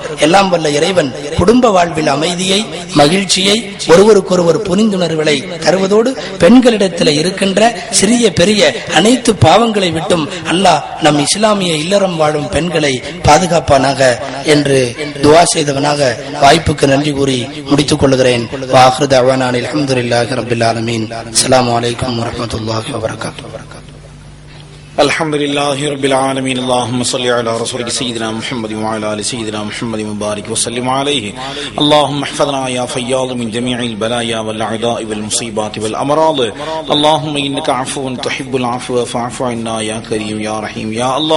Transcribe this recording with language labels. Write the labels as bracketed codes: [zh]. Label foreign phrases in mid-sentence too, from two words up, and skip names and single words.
[ta] எல்லாம் வல்ல இறைவன் குடும்ப வாழ்வில் அமைதியை, மகிழ்ச்சியை, ஒருவருக்கொருவர் புரிந்துணர்வுகளை தருவதோடு பெண்களிடத்தில் இருக்கின்ற சிறிய பெரிய அனைத்து பாவங்களை விட்டும் அல்லாஹ் நம் இஸ்லாமிய இல்லறம் வாழும் பெண்களை பாதுகாப்பானாக என்று துஆ செய்தவனாக வாய்ப்புக்கு நன்றி கூறி முடித்துக் கொள்கிறேன். [ar] وآخر دعوانا الحمد لله رب العالمين السلام عليكم ورحمة الله وبركاته. الحمد لله رب العالمين. اللهم صل على رسولك سيدنا محمد وعلى ال سيدنا محمد وبارك وسلم عليه. اللهم احفظنا يا فياض من جميع البلايا والاعداء والمصيبات والامراض. اللهم انك عفو تحب العفو فاعف عنا يا كريم يا رحيم يا الله.